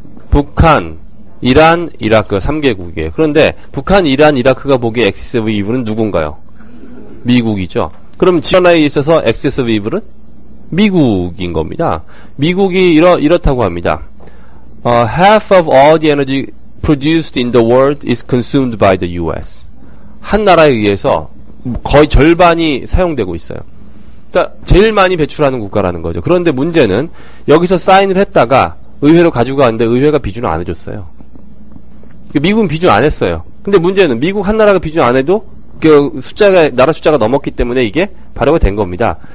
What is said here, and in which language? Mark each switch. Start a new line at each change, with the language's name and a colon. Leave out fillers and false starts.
Korean: 북한, 이란, 이라크 3개국이에요. 그런데 북한, 이란, 이라크가 보기에 엑시스 오브 이블은 누군가요? 미국이죠. 그럼 지원하에 있어서 엑시스 오브 이블은 미국인 겁니다. 미국이 이렇다고 합니다.
English: Half of all the energy produced in the world is consumed by the U.S.
Korean: 한 나라에 의해서 거의 절반이 사용되고 있어요. 그러니까 제일 많이 배출하는 국가라는 거죠. 그런데 문제는 여기서 사인을 했다가 의회로 가지고 갔는데 의회가 비준을 안 해줬어요. 미국은 비준 안 했어요. 근데 문제는 미국 한 나라가 비준 안 해도 그 나라 숫자가 넘었기 때문에 이게 발효가 된 겁니다.